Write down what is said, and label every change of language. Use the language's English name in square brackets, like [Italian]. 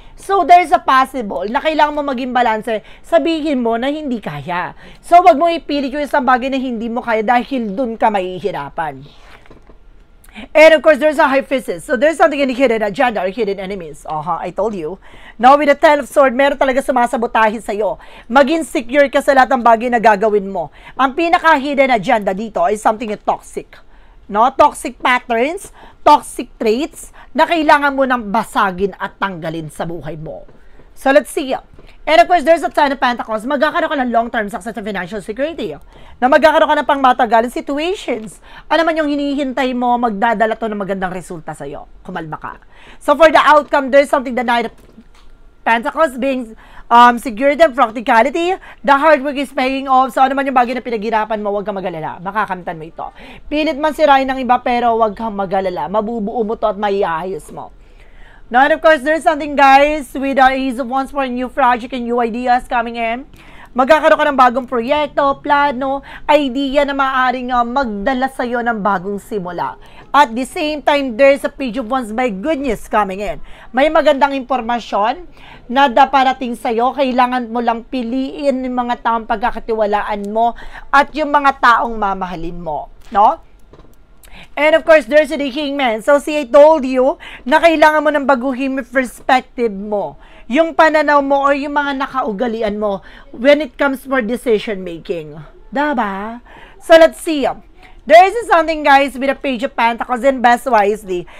[English] So, there's a possible [Filipino] na kailangan mo maging balanse, sabihin mo na hindi kaya. So, wag mo ipilit yung isang bagay na hindi mo kaya dahil dun ka mahihirapan. [English] And of course, there's a Hierophant. So, there's something in the hidden agenda or hidden enemies. I told you. Now, with the Ten of Swords, [Filipino] meron talaga sumasabotahe sa'yo. Maging secure ka sa lahat ng bagay na gagawin mo. [English] Ang pinaka-hidden agenda dito is something toxic. No? Toxic patterns, toxic traits [Filipino] na kailangan mo nang basagin at tanggalin sa buhay mo. [English] So, let's see. And of course, there's a Ten of Pentacles. [Filipino] Magkakaroon ka ng [English] long-term success and financial security. [Filipino] Na magkakaroon ka ng pangmatagalan situations. Ano man yung hinihintay mo, magdadala to ng magandang resulta sa'yo. Kumalma ka. [English] So for the outcome, there's something the Knight of Pentacles being security and practicality. The hard work is paying off. [Filipino] So ano man yung bagay na pinaghirapan mo, huwag kang mag-alala. Makakamtan mo ito. Pilit man sirain ng iba, pero huwag kang mag-alala. Mabubuo mo to at maiayos mo. [English] Now, and of course, there's something, guys, with the Ace of Wands for a new project and new ideas coming in. [Filipino] Magkakaroon ka ng bagong proyekto, plano, idea na maaaring magdala sa'yo ng bagong simula. [English] At the same time, there's a Page of Wands by good news coming in. [Filipino] May magandang impormasyon na daparating sa'yo. Kailangan mo lang piliin yung mga taong pagkakatiwalaan mo at yung mga taong mamahalin mo. No? [English] And of course, there's the Hangman. So, see, I told you [Filipino] na kailangan mo ng baguhin yung perspective mo. Yung pananaw mo or yung mga nakaugalian mo [English] when it comes for decision making. [Filipino] Diba? [English] So, let's see. There is something, guys, with a Page of Pentacles, and best wisely.